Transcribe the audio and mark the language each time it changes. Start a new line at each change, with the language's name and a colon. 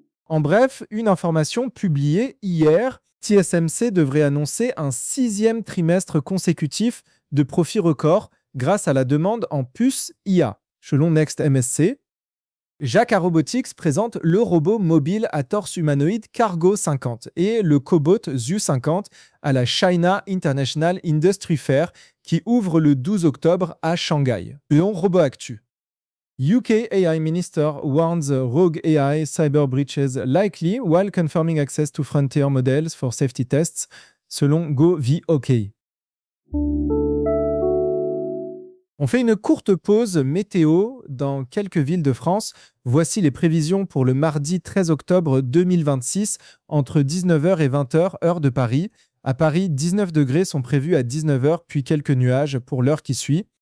French: En bref, une information publiée hier, TSMC devrait annoncer un sixième trimestre consécutif de profits records grâce à la demande en puces IA, selon NextMSC. Jacquard Robotics présente le robot mobile à torse humanoïde Cargo 50 et le cobot ZU50 à la China International Industry Fair qui ouvre le 12 octobre à Shanghai. Léon Robot Actu.
English: UK AI Minister warns rogue AI cyber breaches likely while confirming access to frontier models for safety tests, selon GovOK.
French: On fait une courte pause météo dans quelques villes de France. Voici les prévisions pour le mardi 13 octobre 2026 entre 19h et 20h, heure de Paris. À Paris, 19 degrés sont prévus à 19h, puis quelques nuages pour l'heure qui suit.